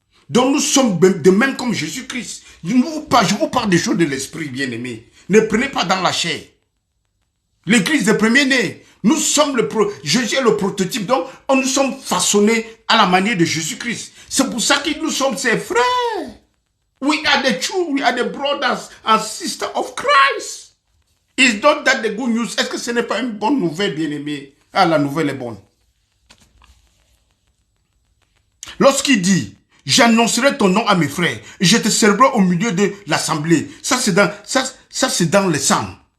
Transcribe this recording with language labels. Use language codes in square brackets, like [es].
[fr] Donc nous sommes de même comme Jésus-Christ. Je vous parle des choses de l'esprit, bien-aimé. Ne prenez pas dans la chair. L'église des premiers-nés. Nous sommes Jésus est le prototype. Donc nous sommes façonnés à la manière de Jésus-Christ. C'est pour ça que nous sommes ses frères. [en] We are the true, we are the brothers and sisters of Christ. Is not that the good news? [fr] Est-ce que ce n'est pas une bonne nouvelle, bien-aimé? Ah, la nouvelle est bonne. Lorsqu'il dit, j'annoncerai ton nom à mes frères, et je te célébrerai au milieu de l'assemblée. Ça, c'est dans les psaumes.